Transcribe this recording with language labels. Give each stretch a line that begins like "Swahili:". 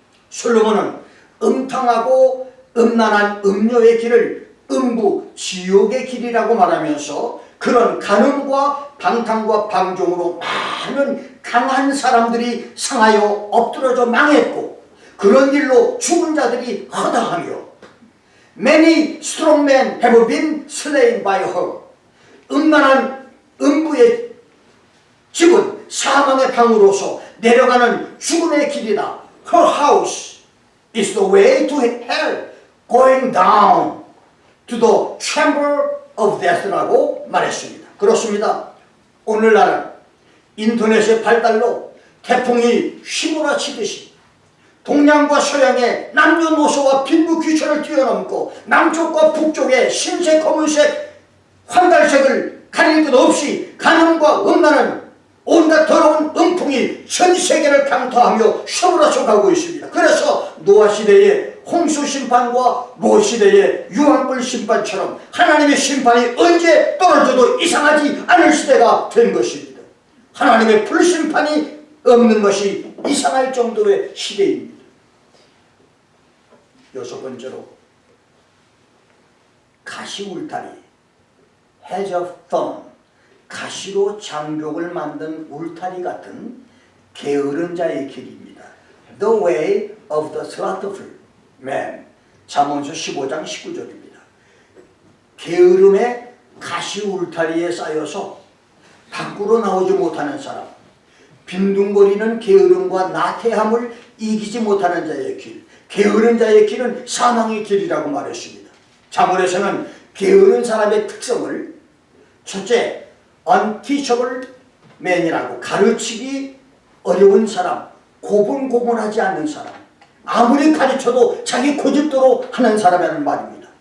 Korean: 솔로몬은 음탕하고 음란한 음녀의 길을 음부 지옥의 길이라고 말하면서 그런 간음과 방탕과 방종으로 많은 강한 사람들이 상하여 엎드러져 망했고 그런 길로 죽은 자들이 허다하며
English: Many strong men have been slain by her.
Korean: 음란한 음부의 집은 사망의 방으로서 내려가는 죽음의 길이다.
English: Her house is the way to hell, going down to the chamber of death
Korean: 라고 말했습니다. 그렇습니다. 오늘날은 인터넷의 발달로 태풍이 휘몰아치듯이 동양과 서양의 남녀노소와 빈부귀천을 뛰어넘고 남쪽과 북쪽의 흰색, 검은색, 황달색을 가릴 것 없이 간음과 음란은 온갖 더러운 음풍이 전 세계를 강타하며 휘몰아쳐 가고 있습니다. 그래서 노아 시대의 홍수 심판과 롯 시대의 유황불 심판처럼 하나님의 심판이 언제 떨어져도 이상하지 않을 시대가 된 것입니다. 하나님의 불심판이 없는 것이 이상할 정도의 시대입니다. 여섯 번째로 가시 울타리,
English: hedge of thorn,
Korean: 가시로 장벽을 만든 울타리 같은 게으른 자의 길입니다.
English: The way of the slothful man,
Korean: 잠언서 15장 19절입니다. 게으름의 가시 울타리에 쌓여서 밖으로 나오지 못하는 사람, 빈둥거리는 게으름과 나태함을 이기지 못하는 자의 길, 게으른 자의 길은 사망의 길이라고 말했습니다. 잠언에서는 게으른 사람의 특성을 첫째, unteachable man이라고 가르치기 어려운 사람, 고분고분하지 않는 사람, 아무리 가르쳐도 자기 고집대로 하는 사람이라는 말입니다.